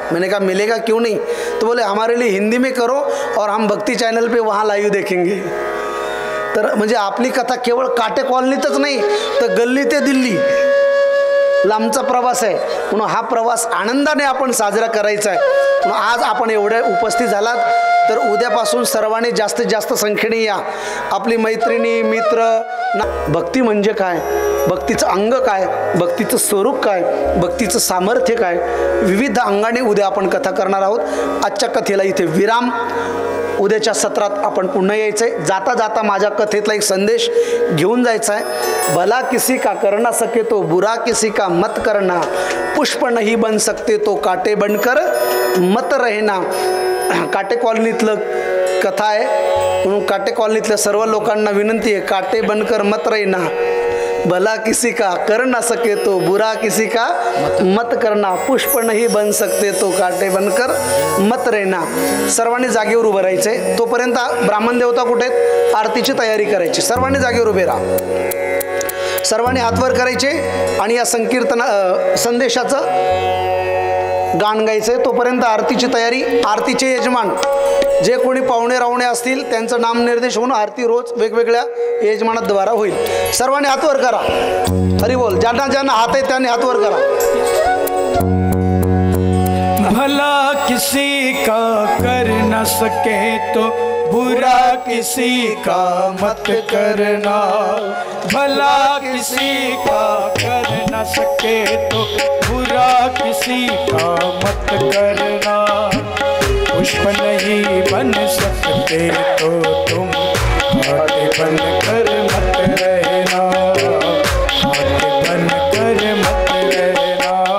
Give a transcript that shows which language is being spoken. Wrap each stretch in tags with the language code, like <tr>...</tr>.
<hi>मैंने कहा मिलेगा क्यों नहीं, तो बोले हमारे लिए हिंदी में करो और हम भक्ति चैनल पे वहाँ लाईव्ह देखेंगे।</hi> <mr>तर म्हणजे आपली कथा केवळ काटे कॉलनीतच नाही, तर गल्ली ते दिल्ली लांबचा प्रवास आहे, म्हणून हा प्रवास आनंदाने आपण साजरा करायचा आहे। म्हणून आज आपण एवढे उपस्थित झालात, तर उद्यापासून सर्वांनी जास्तीत जास्त संख्येने या। आपली मैत्रिणी मित्र भक्ती म्हणजे काय, भक्तीचं अंग काय, भक्तीचं स्वरूप काय, भक्तीचं सामर्थ्य काय, विविध अंगाने उद्या आपण कथा करणार आहोत। आजच्या कथेला इथे विराम, उद्याच्या सत्रात आपण पुन्हा यायचं आहे। जाता जाता माझ्या कथेतला एक संदेश घेऊन जायचा आहे,</mr> <hi>भला किसी का करना सके तो बुरा किसी का मत करना, पुष्प नहीं बन सकते तो काटे बनकर मत रहना।</hi> <mr>काटे कॉलनीतलं कथा आहे, म्हणून काटे कॉलनीतल्या सर्व लोकांना विनंती आहे,</mr> <hi>काटे बनकर मत रहना, भला किसी का कर ना सके तो बुरा किसी का मत करना, पुष्प नहीं बन सकते तो काटे बनकर मत रहना।</hi> <mr>सर्वांनी जागेवर उभं राहायचंय। तोपर्यंत ब्राह्मण देवता कुठे आहेत, आरतीची तयारी करायची। सर्वांनी जागेवर उभे राहा, सर्वांनी हातवर करायचे आणि या संदेशाचं गाण गायचंय। तोपर्यंत आरतीची तयारी, आरतीचे यजमान जे कोणी पाहुणे रावणे असतील त्यांचं नामनिर्देश होऊन आरती रोज वेगवेगळ्या यजमानाद्वारा होईल। सर्वांनी हातवर करा, हरी बोल। ज्यांना ज्यांना हात आहे त्यांनी हातवर करा।</mr> <hi>भला किसी का कर न सके तो बुरा किसी का मत करना, भला किसी का कर न सके तो बुरा किसी का मत करना, पुष्प नहीं बन सकते तो तुम कांटे बन कर मत रहना, कांटे बन कर मत रहना,</hi>